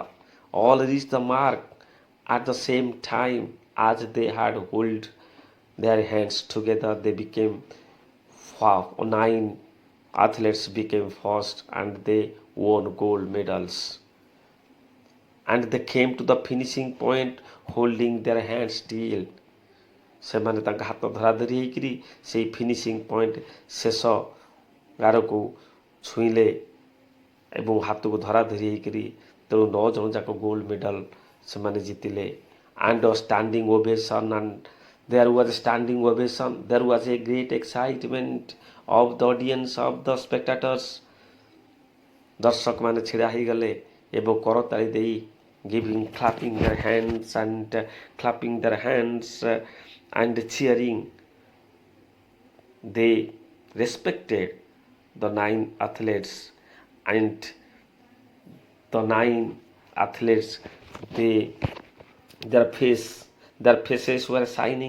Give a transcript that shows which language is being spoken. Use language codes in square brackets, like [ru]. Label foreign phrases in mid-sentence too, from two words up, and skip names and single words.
[en] All reached the mark at the same time as they had hold their hands together. They became 9 athletes became first, and they won gold medals. And they came to the finishing point holding their hands still. [or] ସେମାନେ ତାଙ୍କ ହାତ ଧରାଧରି ହେଇକିରି ସେଇ [en] finishing point [or] ଶେଷ ଗାରକୁ ଛୁଇଁଲେ ଏବଂ ହାତକୁ ଧରାଧରି ହେଇକିରି ତେଣୁ 9 ଜଣ ଯାକ [en] gold medal [or] ସେମାନେ ଜିତିଲେ। [en] and standing ovation, and there was a standing ovation. There was a great excitement of the audience, of the spectators. [or] ଦର୍ଶକ ମାନେ ଛିଡ଼ା ହେଇଗଲେ ଏବଂ କରତାଳି ଦେଇ [en] clapping their hands and cheering. They respected the 9 athletes, and the 9 athletes, their faces were shining.